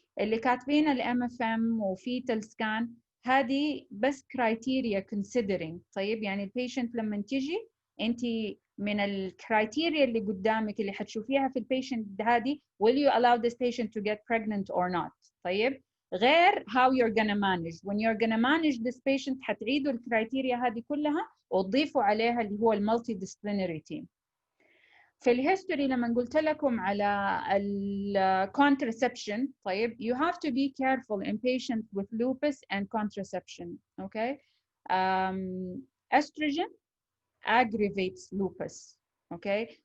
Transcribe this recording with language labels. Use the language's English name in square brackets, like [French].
[Arabic] اللي كاتبين MFM و fetal scan هذه بس [English] criteria considering. [Arabic] طيب يعني البيشنت لما تيجي انت من الكرايتيريا اللي قدامك اللي حتشوفيها في البيشنت هذه [English] will you allow this patient to get pregnant or not. [Arabic] طيب غير [English] how you're gonna manage. When you're gonna manage this patient [Arabic] حتعيدوا الكرايتيريا هذه كلها وتضيفوا عليها اللي هو المالتي ديسبلينري تيم. في الهيستوري لما قلت لكم على الكونترسبشن طيب [English] you have to be careful in patients with lupus and contraception. Okay. Estrogen aggravates lupus. Okay.